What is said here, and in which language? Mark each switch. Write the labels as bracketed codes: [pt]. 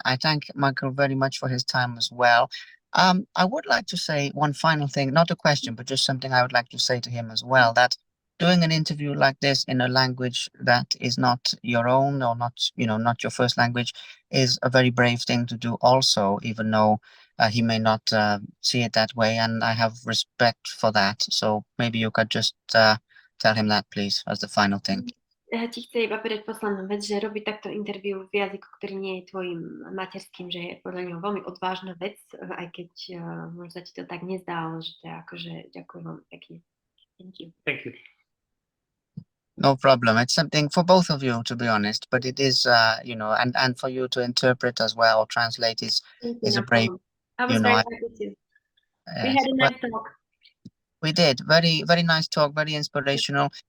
[en] I thank Michael very much for his time as well. I would like to say one final thing, not a question, but just something I would like to say to him as well, that doing an interview like this in a language that is not your own, or not your first language, is a very brave thing to do also, even though he may not see it that way, and I have respect for that. So maybe you could just tell him that, please, as the final thing. [sk] Ja ti chcem iba povedať poslednú vec, že robiť takto interview v jazyku, ktorý nie je tvojim materským, že je podľa neho veľmi odvážna vec, aj keď možno ti to tak nezdá, ale že to je akože, ďakujem vám pekne. [en] Thank you. Thank you. No problem. It's something for both of you, to be honest, but it is, and for you to interpret as well or translate is a brave. I was very happy too. We had a nice talk. We did. Very, very nice talk. Very inspirational.